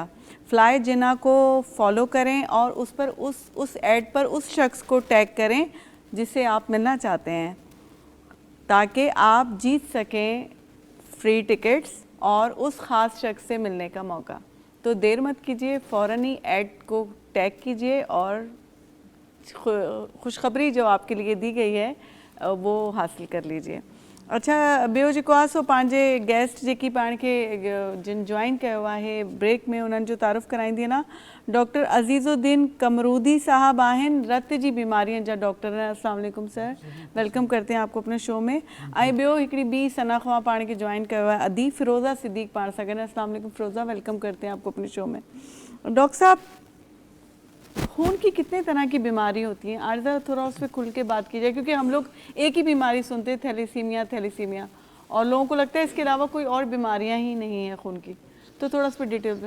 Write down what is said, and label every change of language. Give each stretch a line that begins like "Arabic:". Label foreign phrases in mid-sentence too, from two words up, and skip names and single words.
Urdu: فلائی جناح کو فالو کریں اور اس پر اس ایڈ پر اس شخص کو ٹیگ کریں جس سے آپ ملنا چاہتے ہیں، تاکہ آپ جیت سکیں
English: free tickets
Urdu: اور اس خاص شخص سے ملنے کا موقع. تو دیر مت کیجیے، فوراً ہی ایڈ کو ٹیگ کیجیے اور خوشخبری جو آپ کے لیے دی گئی ہے وہ حاصل کر لیجیے. اچھا,
Sindhi: ॿियो जेको आहे सो पंहिंजे गेस्ट जेकी पाण खे जिन ज्वाइन कयो आहे ब्रेक में, उन्हनि जो तारुफ़ कराईंदी न। डॉक्टर अज़ीज़ुद्दीन कमरूदी साहब आहिनि, रत जी बीमारियुनि जा डॉक्टर हैं।
Arabic: السلام علیکم
Urdu: سر، ویلکم کرتے ہیں آپ کو اپنے شو میں.
Sindhi: ऐं ॿियो हिकिड़ी ॿी सना ख़्वा पाण खे ज्वाइन कयो आहे अदी फ़िरोज़ा सिद्दीक़ पाण सां गॾु।
Arabic: السلام علیکم فیروزہ,
Urdu: ویلکم کرتے ہیں آپ کو اپنے شو میں. ڈاکٹر صاحب، خون کی کتنی طرح کی بیماری ہوتی ہیں، آج ذرا تھوڑا اس پر کھل کے بات کیجیے، کیونکہ ہم لوگ ایک ہی بیماری سنتے ہیں، تھیلیسیمیا، اور لوگوں کو لگتا ہے اس کے علاوہ کوئی اور بیماریاں ہی نہیں ہیں خون کی. تو تھوڑا اس پر ڈیٹیل میں.